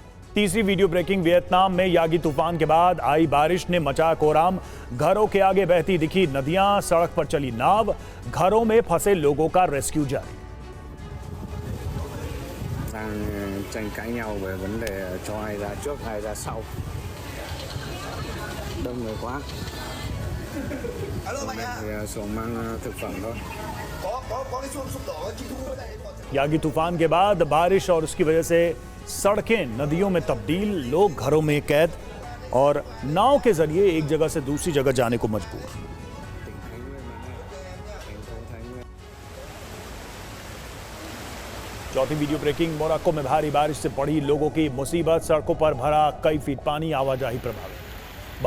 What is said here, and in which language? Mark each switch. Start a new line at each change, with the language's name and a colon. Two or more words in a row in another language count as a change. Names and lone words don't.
Hindi: तीसरी
English: video breaking,
Hindi: वियतनाम में यागी तूफान के बाद आई बारिश ने मचाया कोहराम। घरों के आगे बहती दिखी नदियां, सड़क पर चली नाव, घरों में फंसे लोगों का रेस्क्यू जारी।
Vietnamese: tranh cãi nhau về vấn đề cho ai ra trước ai ra sau, đông người quá. Hôm nay thì xuồng mang thực phẩm thôi.
Hindi: यागी तूफान के बाद बारिश और उसकी वजह से सड़कें नदियों में तब्दील, लोग घरों में कैद और नाव के जरिए एक जगह से दूसरी जगह जाने को मजबूर। चौथी
English: video breaking,
Hindi: मोरक्को में भारी बारिश से बढ़ी लोगों की मुसीबत, सड़कों पर भरा कई फीट पानी, आवाजाही प्रभावित।